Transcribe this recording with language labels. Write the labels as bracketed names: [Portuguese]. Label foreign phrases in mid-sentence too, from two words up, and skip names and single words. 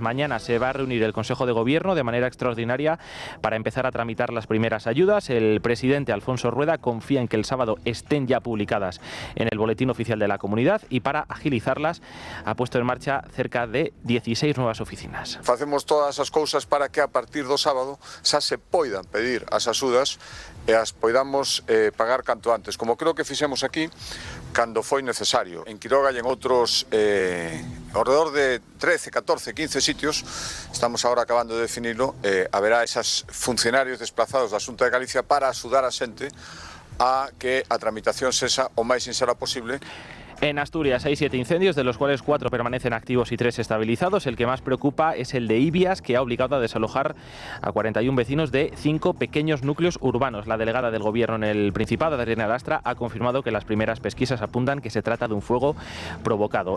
[Spanish] Mañana se va a reunir el Consejo de Gobierno de manera extraordinaria para empezar a tramitar las primeras ayudas. El presidente Alfonso Rueda confía en que el sábado estén ya publicadas en el Boletín Oficial de la Comunidad y para agilizarlas ha puesto en marcha cerca de 16 nuevas oficinas. [Galician] Facemos todas esas cousas para que a partir do sábado xa se poidan pedir as axudas e as poidamos pagar canto antes, como creo que fixemos aquí cando foi necesario. En Quiroga e en outros alrededor de 13, 14, 15 sitios, estamos agora acabando de definirlo, haberá esas funcionarios desplazados da Xunta de Galicia para axudar a xente a que a tramitación sexa o máis sinxela posible. [Spanish] En Asturias hay 7 incendios, de los cuales 4 permanecen activos y 3 estabilizados. El que más preocupa es el de Ibias, que ha obligado a desalojar a 41 vecinos de 5 pequeños núcleos urbanos. La delegada del Gobierno en el Principado, Adriana Lastra, ha confirmado que las primeras pesquisas apuntan que se trata de un fuego provocado.